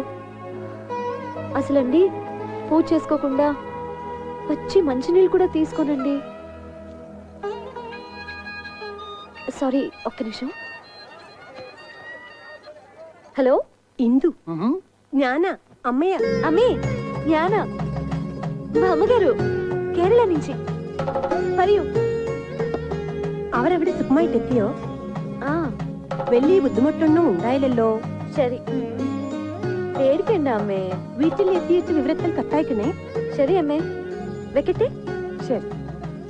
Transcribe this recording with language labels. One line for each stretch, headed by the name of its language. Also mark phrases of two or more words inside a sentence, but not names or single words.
Telugu: అసలండి పూజ చేసుకోకుండా పచ్చి మంచినీళ్ళు కూడా తీసుకోనండి. సారీ, ఒక్క నిమిషం.
Malayalam: ഹലോ,
Telugu: ఇందు జ్ఞాన అమ్మయ్య. అమ్మే, జ్ఞాన మా అమ్మగారు కేరళ నుంచి.
Malayalam: പറയൂ. അവരവിടെ സുഖമായിട്ടെത്തിയോ? വലിയ ബുദ്ധിമുട്ടൊന്നും ഉണ്ടായില്ലല്ലോ? ശരി, പേടിക്കണ്ട അമ്മേ. വീട്ടിലെത്തിയിട്ട് വിവരത്തിൽ കത്തയക്കണേ. ശരി അമ്മേ, വെക്കട്ടെ.